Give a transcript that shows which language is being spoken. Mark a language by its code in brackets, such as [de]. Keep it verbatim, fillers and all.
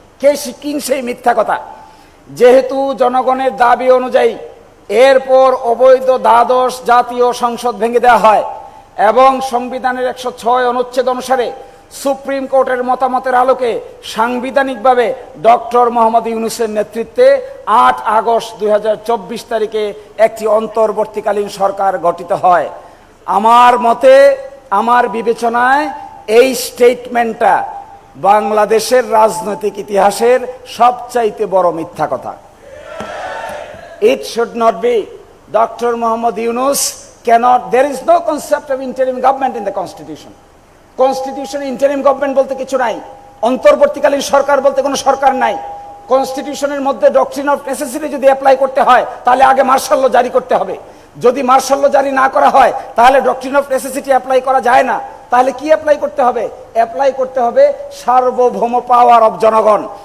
[bn] কে কিন সেই মিথ্যা কথা? যেহেতু জনগণের দাবি অনুযায়ী এরপর অবৈধ দ্বাদশ জাতীয় সংসদ ভেঙে দেওয়া হয় এবং সংবিধানের একশো ছয় অনুচ্ছেদ অনুসারে সুপ্রিম কোর্টের মতামতের আলোকে সাংবিধানিকভাবে ডক্টর মোহাম্মদ ইউনূসের নেতৃত্বে আট আগস্ট দুই হাজার চব্বিশ তারিখে একটি অন্তর্বর্তীকালীন সরকার গঠিত হয়। আমার মতে, আমার বিবেচনায় এই স্টেটমেন্টটা বাংলাদেশের রাজনৈতিক ইতিহাসের সবচাইতে বড় মিথ্যা কথা। [en] It should not be. Doctor Muhammad Yunus cannot, there is no concept of interim government in the constitution. [bn] কনস্টিটিউশনে interim government বলতে কিছু নাই, অন্তর্বর্তীকালীন সরকার বলতে কোনো সরকার নাই। কনস্টিটিউশনের মধ্যে ডক্ট্রিন অফ নেসেসিটি যদি অ্যাপ্লাই করতে হয় তাহলে আগে মার্শাল ল জারি করতে হবে। যদি মার্শাল ল জারি না করা হয় তাহলে ডক্ট্রিন অফ নেসেসিটি অ্যাপ্লাই করা যায় না। তাহলে কি অ্যাপ্লাই করতে হবে? অ্যাপ্লাই করতে হবে সার্বভৌম পাওয়ার অব জনগণ।